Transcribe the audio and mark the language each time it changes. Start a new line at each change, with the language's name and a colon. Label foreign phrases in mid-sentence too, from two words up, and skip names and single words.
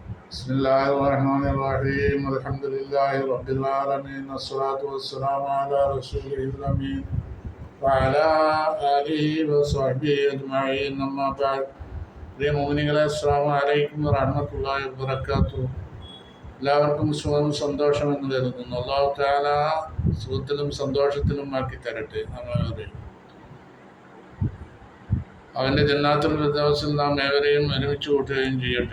Arabic: بسم الله الرحمن الرحيم الحمد لله رب العالمين والصلاة والسلام على رسوله الأمين وعلى آله وصحبه أجمعين أما بعد
Malayalam: പ്രിയ മുഅ്മിനീങ്ങളെ
Arabic: السلام عليكم ورحمة الله وبركاته.
Malayalam: എല്ലാവർക്കും സുഖം സന്തോഷം എന്ന് കരുതുന്നു. അല്ലാഹു തആല സുഖത്തിലും സന്തോഷത്തിലും ആക്കി തരട്ടെ. അവൻ്റെ ജന്നാത്തുൽ ഫിർദൗസിൽ നാം ഏവരെയും ഒരുമിച്ച് കൂട്ടുകയും ചെയ്യട്ടെ.